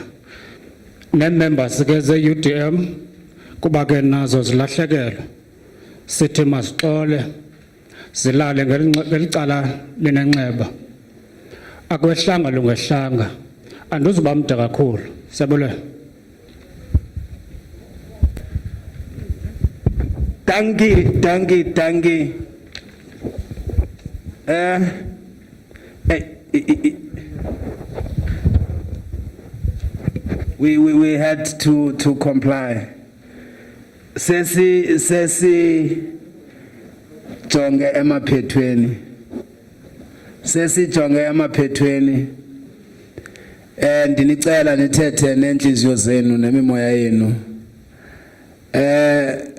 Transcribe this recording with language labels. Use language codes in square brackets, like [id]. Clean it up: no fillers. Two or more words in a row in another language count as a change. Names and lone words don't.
[xh] Ne-members ke ze-UDM kuba ke nazo zilahlekelwe. Sithi masixole zilale ngelicala linenxeba. Akwehlanga lungehlanga. Andizuba mde kakhulu. Siyabulela. [en] Thank you. We had to comply. [xh] Sesi jonge emaphethweni. Ndinicela nithethe nenhliziyo zenu nemimoya yenu.